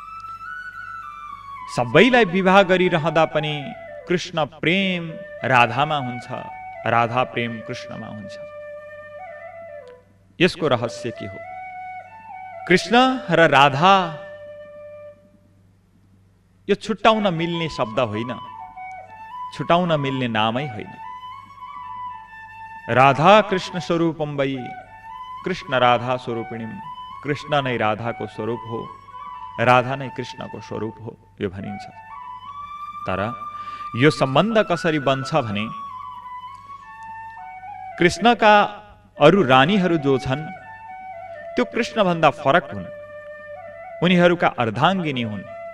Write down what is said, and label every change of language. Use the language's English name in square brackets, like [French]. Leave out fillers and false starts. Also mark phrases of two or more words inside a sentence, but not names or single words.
[Nepali] सबैलाई विवाह गरिरहँदा पनि कृष्ण प्रेम राधामा हुन्छ, राधा प्रेम कृष्णमा हुन्छ। यसको रहस्य के हो? कृष्ण र राधा यो छुट्टाउन मिल्ने शब्द होइन, छुटाउन मिल्ने नामै होइन। [Sanskrit] राधा कृष्ण स्वरूपम वै, कृष्ण राधा स्वरूपिणीम, [Nepali] कृष्ण नै राधाको स्वरूप हो, राधा नै कृष्णको स्वरूप हो यो भनिन्छ। तर यो सम्बन्ध कसरी बन्छ भने कृष्णका अरू रानीहरू जो छन् त्यो कृष्णभन्दा फरक हुन्, उनीहरूका अर्धाङ्गिनी हुन्।